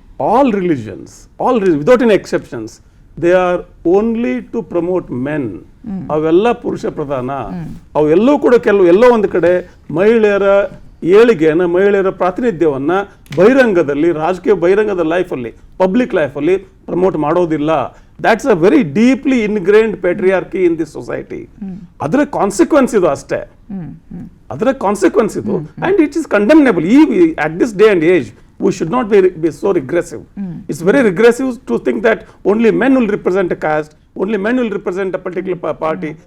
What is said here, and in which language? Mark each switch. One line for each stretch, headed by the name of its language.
English: All religions without any exceptions, they are only to promote men.
Kannada: ಅವೆಲ್ಲ ಪುರುಷ ಪ್ರಧಾನ. ಅವೆಲ್ಲೂ ಕೂಡ ಎಲ್ಲೋ ಒಂದು ಕಡೆ ಮಹಿಳೆಯರ ಏಳಿಗೆಯನ್ನ, ಮಹಿಳೆಯರ ಪ್ರಾತಿನಿಧ್ಯವನ್ನ ಬಹಿರಂಗದಲ್ಲಿ, ರಾಜಕೀಯ ಬಹಿರಂಗದ ಲೈಫಲ್ಲಿ, ಪಬ್ಲಿಕ್ ಲೈಫಲ್ಲಿ ಪ್ರಮೋಟ್ ಮಾಡೋದಿಲ್ಲ.
English: That's a very deeply ingrained patriarchy in this society.
Kannada: ಅದರ ಕಾನ್ಸಿಕ್ವೆನ್ಸ್ ಇದು ಅಷ್ಟೇ, ಅದರ ಕಾನ್ಸಿಕ್ವೆನ್ಸ್ ಇದು.
English: And it is condemnable. At this day and age, we should not be so regressive. It's very regressive to think that only men will represent a caste, only men will represent a particular party.